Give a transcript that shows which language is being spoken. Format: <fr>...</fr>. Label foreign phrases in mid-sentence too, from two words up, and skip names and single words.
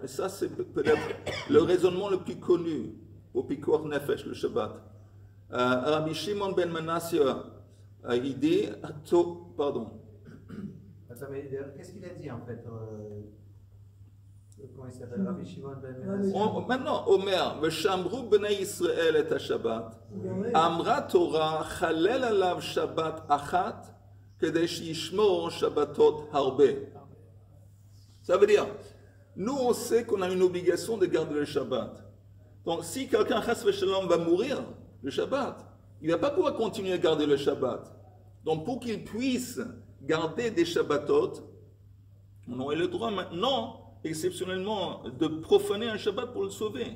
<fr>Et ça, c'est peut-être le raisonnement le plus connu pour</fr> <he>פיקוח נפש,</he> <fr>le Shabbat. Rabbi Shimon ben Menashe, il dit, pardon. Attends, mais qu'est-ce qu'il a dit en fait? Comment il s'appelle? Rabbi Shimon ben Menashe.</fr> <he>Maintenant, אומר ושמרו בני ישראל את השבת. אמרה תורה חלל עליו שבת אחת כדי שישמור שבתות הרבה.</he> <fr>Ça veut dire, nous on sait qu'on a une obligation de garder le Shabbat. Donc si quelqu'un</fr> <he>חס ושלום</he> <fr>va mourir le Shabbat, il ne va pas pouvoir continuer à garder le Shabbat. Donc pour qu'il puisse garder des Shabbatot, on aurait le droit maintenant, exceptionnellement, de profaner un Shabbat pour le sauver.</fr>